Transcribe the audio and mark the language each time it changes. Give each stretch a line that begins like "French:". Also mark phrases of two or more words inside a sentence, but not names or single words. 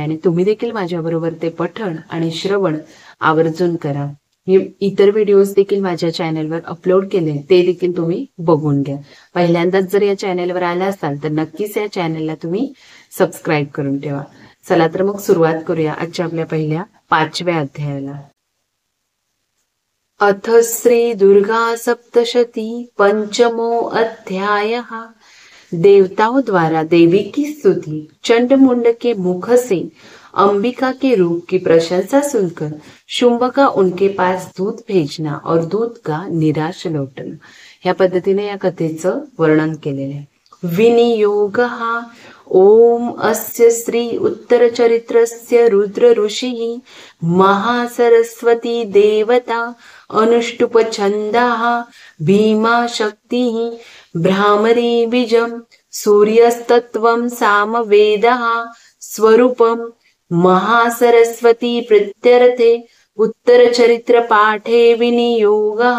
Marathi: आणि तुम्ही देखील माझ्याबरोबर ते पठण आणि श्रवण आवर्जून करा. मी इतर व्हिडिओज देखील माझ्या चॅनलवर अपलोड केले, ते देखील तुम्ही बघून घ्या. पहिल्यांदाच जर या चॅनलवर आला असाल तर नक्कीच या चॅनलला तुम्ही सबस्क्राईब करून ठेवा. चला तर मग सुरुवात करूया आजच्या आपल्या पहिल्या 5व्या अध्यायाला.
Sanskrit: अथ श्री दुर्गा सप्तशती पंचमो अध्याय.
Hindi: देवताओं द्वारा देवी की स्तुति। चंडमुंड के मुख से अंबिका के रूप की प्रशंसा सुनकर शुंभ का उनके पास दूत भेजना और दूत का निराश लौटना.
Marathi: या पद्धतीने या कथेचं वर्णन केलेलं आहे. विनियोग.
Sanskrit: ओम अस्य श्री उत्तर चरित्रस्य रुद्र ऋषि महासरस्वती देवता अनुष्टुप छंदाः भीमा शक्ति भ्रामरी बीजम सूर्यस्तत्वं सामवेदः स्वरूपम महासरस्वती प्रत्यर्थे उत्तर चरित्र पाठे विनियोगः.